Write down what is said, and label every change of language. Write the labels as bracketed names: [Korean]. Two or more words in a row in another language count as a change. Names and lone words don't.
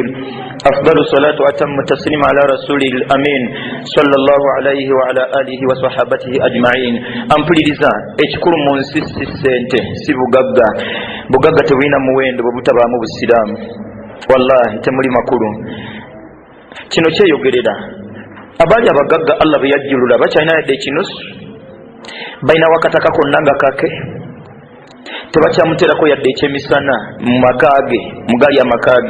[Arabic] أفضل الصلاة وأتم التسليم على رسوله الأمين صلى الله عليه وعلى آله وصحابته أجمعين. [Ganda] Ampuliriza ekikulu mu nsi si ssente si bugagga. Bugagga tebulina muwendo bwe butabaamu busiraamu. Wallahi temuli makulu. Kino kyeyogerera abaali abagagga Allah bwe yajjulula bakyalina yadde ekinusu balina wakataka konna nga kake tebakyamuterako yadde ekyemisana mu makage mugali amakage.